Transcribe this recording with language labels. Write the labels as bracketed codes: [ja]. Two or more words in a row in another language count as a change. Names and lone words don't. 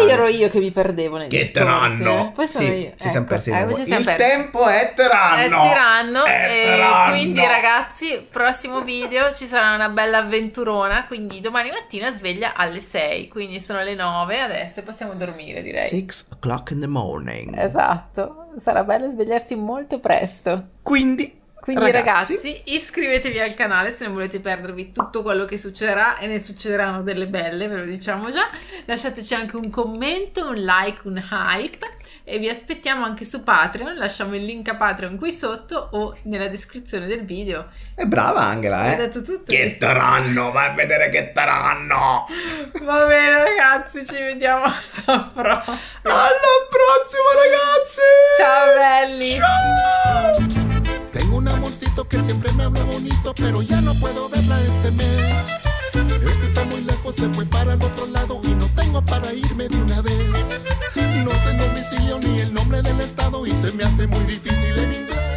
[it] Poi ero io che mi perdevo negli Che discorsi, tiranno! Poi sono Sì, io. ci siamo persi di nuovo. ci siamo Il persi. tempo è tiranno! È tiranno, È e tiranno! quindi ragazzi, prossimo video ci sarà una bella avventurona, quindi domani mattina sveglia alle 6, quindi sono le 9 adesso, possiamo dormire direi. [en] 6 o'clock in the morning. [it] Esatto, sarà bello svegliarsi molto presto. Quindi Ragazzi, iscrivetevi al canale se non volete perdervi tutto quello che succederà, e ne succederanno delle belle, ve lo diciamo già. Lasciateci anche un commento, un like, un hype, e vi aspettiamo anche su Patreon. Lasciamo il link a Patreon qui sotto o nella descrizione del video. è brava Angela, Hai detto tutto. Che tiranno, vai a vedere che tiranno! Va bene ragazzi, ci vediamo alla prossima. Alla prossima ragazzi! Ciao belli! Ciao! [es] Tengo un amorcito que siempre me habla bonito, pero ya no puedo verla este mes. Es que está muy lejos, se fue para el otro lado y no tengo para irme de una vez. No sé el domicilio ni el nombre del estado y se me hace muy difícil en inglés.